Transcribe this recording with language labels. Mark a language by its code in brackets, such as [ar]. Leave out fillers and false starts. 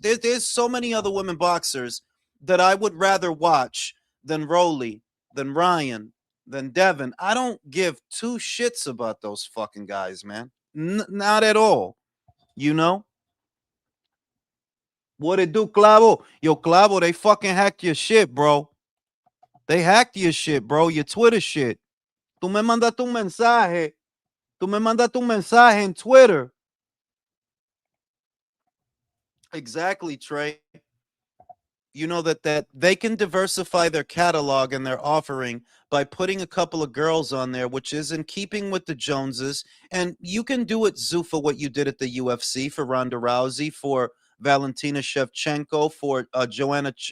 [en] There's so many other women boxers that I would rather watch than Rolly, than Ryan, than Devin. I don't give two shits about those fucking guys, man. Not at all. You know? What it do, Clavo? Yo, Clavo, they fucking hacked your shit, bro. They hacked your shit, bro. Your Twitter shit. [es] Tú me mandaste un mensaje. Tú me mandaste un mensaje en Twitter. [en] Exactly, Trey. You know that they can diversify their catalog and their offering by putting a couple of girls on there, which is in keeping with the Joneses. And you can do it, Zufa, what you did at the UFC for Ronda Rousey, for Valentina Shevchenko, for Joanna.